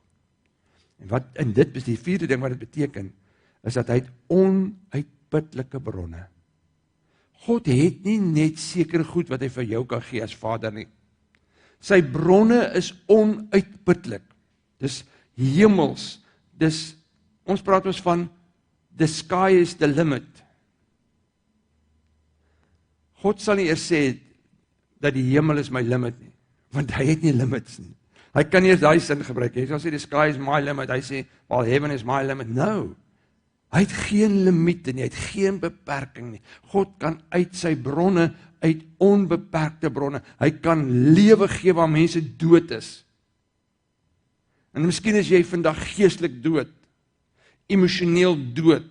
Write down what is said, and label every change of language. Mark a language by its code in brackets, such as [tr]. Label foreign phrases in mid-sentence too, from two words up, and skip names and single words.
[af] En dit is die vierde ding wat dit beteken, is dat hy het onuitputlike bronne. God het nie net sekere goed wat hy vir jou kan gee as Vader nie. Sy bronne is onuitputlik. Dis hemels. Ons praat ons van [en] the sky is the limit. [af] God sal nie eers sê dat die hemel is my limit nie, want hy het nie limits nie. Hy kan nie eens daai sin gebruik. Hy sal sê [en] the sky is my limit. [af] Hy sê [en] well heaven is my limit. [af] No. Hy het geen limiete nie, hy het geen beperking nie. God kan uit sy bronne, uit onbeperkte bronne, hy kan lewe gee waar mense dood is. En miskien is jy vandag geestelik dood, emosioneel dood.